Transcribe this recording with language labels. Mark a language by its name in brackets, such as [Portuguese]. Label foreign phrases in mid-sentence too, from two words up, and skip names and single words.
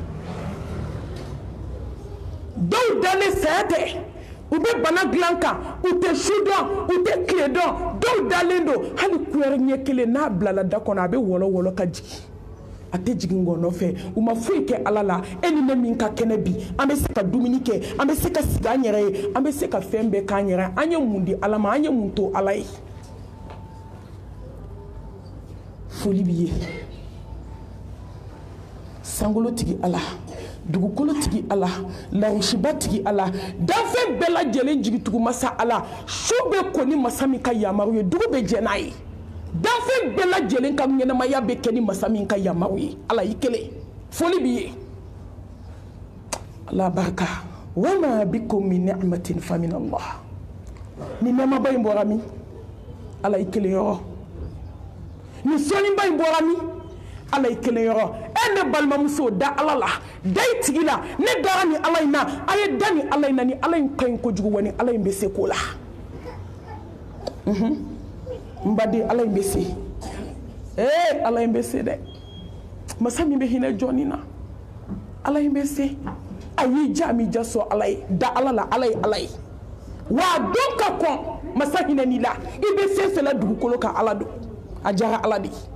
[Bambara] dɔw dalen saya tɛ u bɛ bana dilan kan u tɛ su dɔn u tɛ tile dɔn dɔw dalen don hali couleur ɲɛ kelen n'a bilala da kɔnɔ a bɛ wɔlɔ ka jigin a tɛ jigin ngɔ nɔfɛ u ma foyi kɛ Allah la e ni ne min ka kɛnɛ bi an bɛ se ka dumuni kɛ an bɛ se ka sigi an yɛrɛ ye an bɛ se ka fɛn bɛɛ k'an yɛrɛ an ye mun di Allah ma an ye mun to Allah ye foli b'i ye sankolotigi Allah dugukolotigi Allah larusibatigi Allah danfɛn bɛɛ lajɛlen jigitugu masa Allah su bɛ ko ni masa min ka yamaru ye dugu bɛ jɛ n'a ye danfɛn bɛɛ lajɛlen ka ɲɛnamaya bɛ kɛ ni masa min ka yamaru ye Allah i kelen foli b'i ye Allah barika [Arabic] wa ma bikum min ni'matin fa min Allah [Bambara] ni nɛɛmaba in bɔra min Allah i kelen yɔrɔ ni sɔnniba in bɔra min Allah i kelen yɔrɔ e ne balimamuso da Allah la da i tigi la ne dara ni Allah in na a ye da ni Allah in na ni Allah in ka ɲi kojugu wa ni Allah in bɛ se ko la mbadi Allah in bɛ se Allah in bɛ se dɛ masa min bɛ hinɛ jɔnni na Allah in bɛ se a y'i ja mi ja sɔn Allah ye da Allah la Allah ye Allah ye wa don ka kɔn masa hinɛni la i bɛ se fɛlɛ dugukolo kan Allah don a jara Allah de